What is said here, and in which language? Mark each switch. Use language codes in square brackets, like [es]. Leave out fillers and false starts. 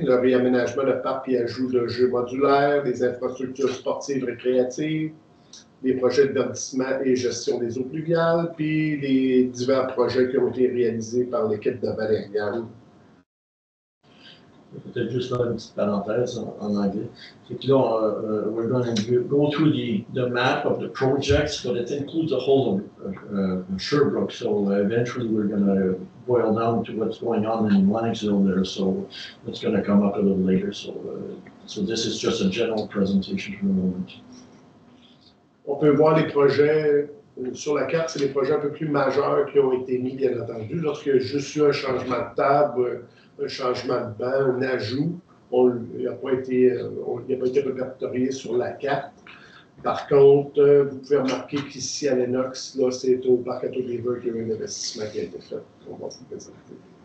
[fr] Le réaménagement de parcs et ajout de jeux modulaires, des infrastructures sportives récréatives, des projets de verdissement et gestion des eaux pluviales, puis les divers projets qui ont été réalisés par l'équipe de Valériane. Peut-être juste faire une petite parenthèse en anglais. C'est que là, [en] we're going to go through the map of the projects, but it includes the whole of Sherbrooke. So eventually we're going to boil down to what's going on in Lennoxville there. So that's going to come up a little later. So this is just a general presentation for the moment. [fr] On peut voir les projets sur la carte, c'est les projets un peu plus majeurs qui ont été mis, bien entendu. Lorsqu'il y a juste eu un changement de table, un changement de banc, un ajout, il n'a pas été répertorié sur la carte. Par contre, vous pouvez remarquer qu'ici à Lennox, là, c'est au parc Atto-Beaver qu'il y a eu un investissement qui a été fait. On va vous présenter.